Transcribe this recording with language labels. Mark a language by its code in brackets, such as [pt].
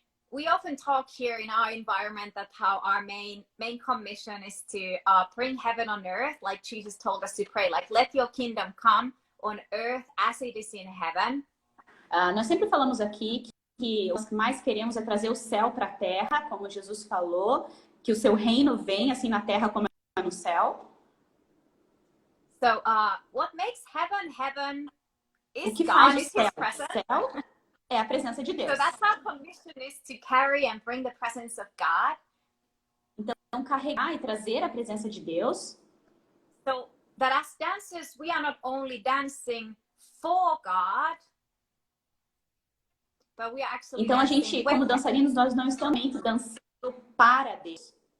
[en] We often talk here in our environment that how our main commission is to bring heaven on earth, like Jesus told us to pray, let your kingdom come on earth as it is in heaven. [pt] Nós sempre falamos aqui que o que mais queremos é trazer o céu para a terra, como Jesus falou, que o seu reino vem assim na terra como é no céu. [en] So, what makes heaven is [pt] o que [en] God, [pt] faz [en] is His presence. [pt] Céu é a presença de Deus. [en] So that's our commission, is to carry and bring the presence of God. [pt] Então, carregar e trazer a presença de Deus. [en] So that as dancers, we are not only dancing for God, but we are actually [pt] então, a gente, como dançarinos, nós não estamos dançando para Deus.